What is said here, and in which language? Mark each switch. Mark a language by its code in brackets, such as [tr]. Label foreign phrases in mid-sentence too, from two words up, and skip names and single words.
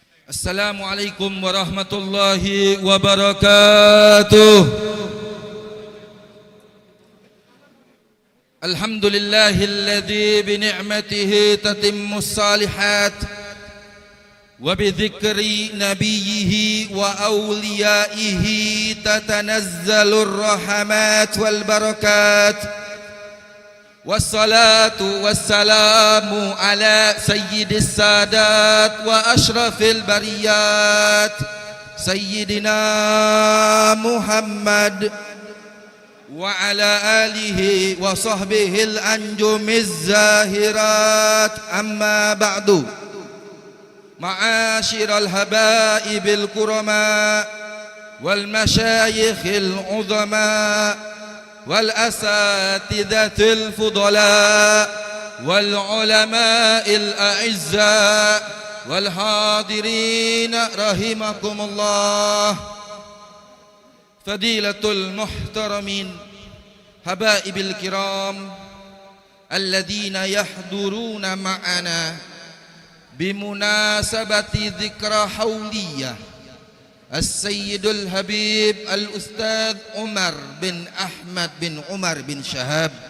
[ar] السلام عليكم ورحمة الله وبركاته. الحمد لله الذي بنعمته تتم الصالحات وبذكر نبيه وأوليائه تتنزل الرحمات والبركات. والصلاة والسلام على سيد السادات وأشرف البريات سيدنا محمد وعلى آله وصحبه الأنجم الزاهرات. أما بعد، معاشر الحبائب الكرماء والمشايخ العظماء والأساتذة الفضلاء والعلماء الأعزاء والحاضرين رحمكم الله. فضيلة المحترمين الحبائب الكرام الذين يحضرون معنا بمناسبة ذكرى حولية السيد الحبيب الأستاذ عمر بن أحمد بن عمر بن شهاب.